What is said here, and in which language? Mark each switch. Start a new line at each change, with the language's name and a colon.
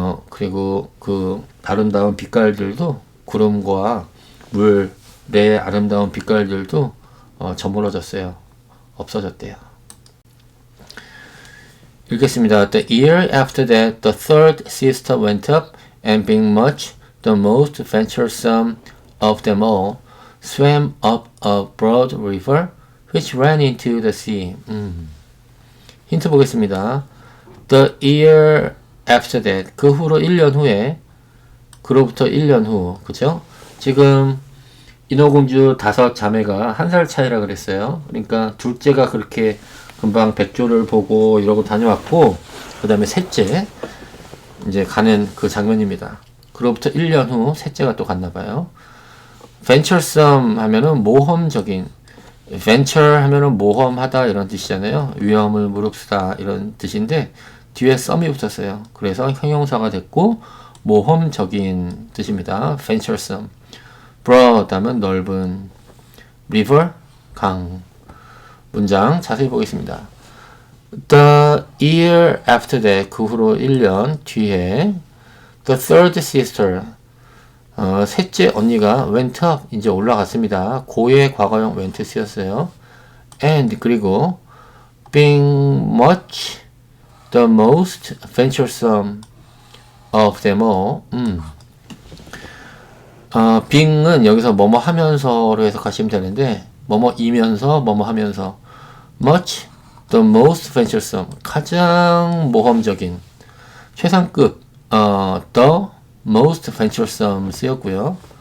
Korean: 그리고 그 아름다운 빛깔들도 구름과 물의 아름다운 빛깔들도 저물어졌어요. 없어졌대요. 읽겠습니다.
English: The year after that, the third sister went up, and being much the most venturesome of them all, swam up a broad river, which ran into the sea.
Korean: 힌트 보겠습니다.
English: The year after that,
Korean: 그 후로 1년 후에, 그로부터 1년 후, 그죠? 지금 인어공주 5자매가 1살 차이라 그랬어요. 그러니까 둘째가 그렇게 금방 백조를 보고 이러고 다녀왔고 그 다음에 셋째 이제 가는 그 장면입니다. 그로부터 1년 후 셋째가 또 갔나 봐요. venturesome 하면은 모험적인, venture 하면은 모험하다 이런 뜻이잖아요. 위험을 무릅쓰다 이런 뜻인데 뒤에 some이 붙었어요. 그래서 형용사가 됐고 모험적인 뜻입니다. venturesome. broad 하면 넓은, river 강. 문장 자세히 보겠습니다.
English: The year after that,
Korean: 그 후로 1년 뒤에
English: the third sister,
Korean: 셋째 언니가
English: went up,
Korean: 이제 올라갔습니다. 고의 과거형 went 쓰였어요.
English: And
Korean: 그리고
English: being much the most venturesome of them all.
Korean: being은 여기서 뭐뭐 하면서로 해석하시면 되는데 뭐뭐이면서 뭐뭐 하면서
English: much the most venturesome,
Korean: 가장 모험적인, 최상급,
English: the most venturesome
Korean: 쓰였고요.